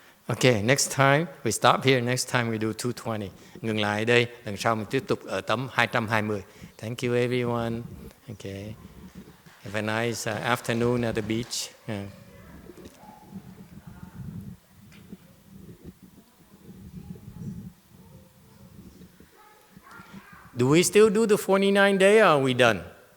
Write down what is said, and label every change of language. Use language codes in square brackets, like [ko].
[en] Okay, next time we stop here. Next time we do 220. [vi] Ngừng lại đây. Lần sau mình tiếp tục ở tấm 220. [en] Thank you everyone. Okay. Have a nice afternoon at the beach. Yeah. Do we still do the 49 day or are we done?